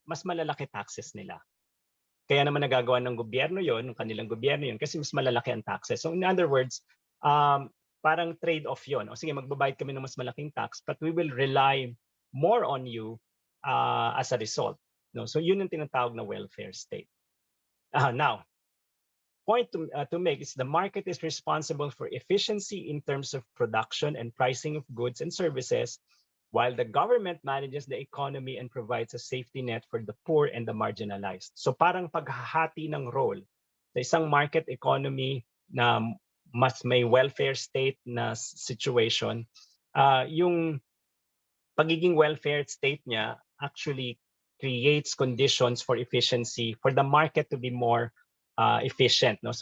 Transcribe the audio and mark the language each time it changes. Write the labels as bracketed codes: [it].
[tl] Mas malalaki taxes nila. Kaya naman nagagawa ng gobyerno yon, ng kanilang gobyerno yon, kasi mas malalaki ang taxes. [en] So in other words, [tl] parang trade-off yon. O sige, magbabayad kami ng mas malaking tax, [en] but we will rely more on you as a result. No? [tl] So yun ang tinatawag na welfare state. [en] Now, point to make is the market is responsible for efficiency in terms of production and pricing of goods and services, while the government manages the economy and provides a safety net for the poor and the marginalized. [tl] So parang paghahati ng role sa isang market economy na mas may welfare state na situation, yung pagiging welfare state niya [en] actually creates conditions for efficiency, for the market to be more efficient, [tl] no?